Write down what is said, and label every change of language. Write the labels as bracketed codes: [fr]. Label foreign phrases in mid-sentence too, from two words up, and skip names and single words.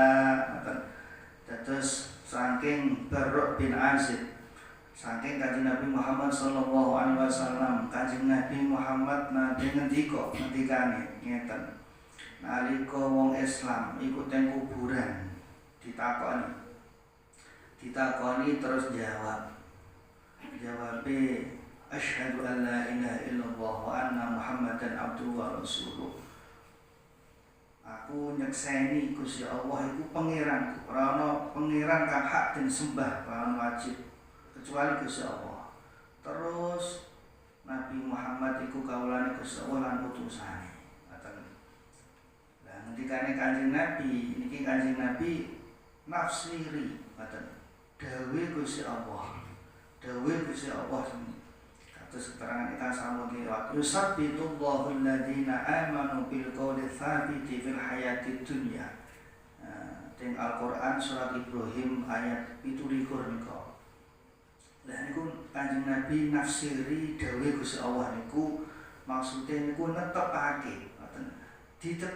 [jv] Dados saking Barra bin Azib saking kanjeng Nabi Muhammad [ar] صلى الله عليه وسلم [jv] kanjeng Nabi Muhammad ngendikane ngeten. Nalika wong Islam iku teng kuburan ditakoni terus jawabe [ar] أشهد أن لا إله إلا الله وأن محمدا عبده ورسوله. [jv] Aku nyekseni Gusti Allah iku pangeranku, ora ana pangeran kang hak den sembah lan wajib kecuali Gusti Allah. Terus Nabi Muhammad iku kaulane Gusti Allah lan utusane. Ngoten. Lah ngendikane Kanjeng Nabi, niki Kanjeng Nabi nafsiri, ngoten. Dawe Gusti Allah. Terus keterangan kita sama kira [ar] يثبت الله الذين آمنوا بالقول الثابت في الحياة الدنيا. [jv] Teng Al-Qur'an surat Ibrahim ayat 17 nika. Lah niku Kanjeng Nabi nafsiri dawuh Gusti Allah niku maksude niku netepake ngoten.